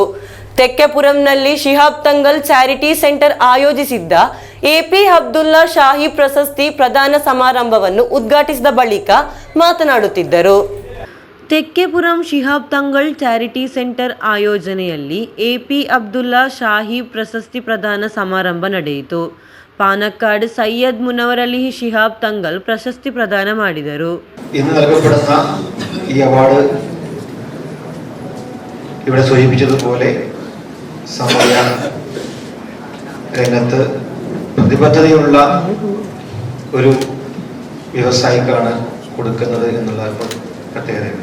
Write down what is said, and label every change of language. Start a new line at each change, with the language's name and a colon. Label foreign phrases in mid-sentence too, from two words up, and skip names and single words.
Kannada: ತೆಕ್ಕೆಪುರಂನಲ್ಲಿ ಶಿಹಾಬ್ ತಂಗಲ್ ಚಾರಿಟಿ ಸೆಂಟರ್ ಆಯೋಜಿಸಿದ್ದ ಎಪಿ ಅಬ್ದುಲ್ಲಾ ಶಾಹಿ ಪ್ರಶಸ್ತಿ ಪ್ರದಾನ ಸಮಾರಂಭವನ್ನು ಉದ್ಘಾಟಿಸಿದ ಬಳಿಕ ಮಾತನಾಡುತ್ತಿದ್ದರು. ತೆಕ್ಕೆಪುರಂ ಶಿಹಾಬ್ ತಂಗಳ್ ಚಾರಿಟಿ ಸೆಂಟರ್ ಆಯೋಜನೆಯಲ್ಲಿ ಎಪಿ ಅಬ್ದುಲ್ಲಾ ಶಾಹಿ ಪ್ರಶಸ್ತಿ ಪ್ರದಾನ ಸಮಾರಂಭ ನಡೆಯಿತು.
Malayalam: പാണക്കാട് സയ്യദ് മുനവറലി ശിഹാബ് തങ്ങൾ പ്രശസ്തി പ്രദാനം ಮಾಡಿದರು. ഇന്ന് നൽകപ്പെടുന്ന ഈ അവാർഡ് ഇവിടെ സൂചിപ്പിച്ചതുപോലെ സമയ രംഗത്ത് പ്രതിബദ്ധതയുള്ള ഒരു വ്യവസായിക്കാണ് കൊടുക്കുന്നത് എന്നുള്ള പ്രത്യേകതയാണ്.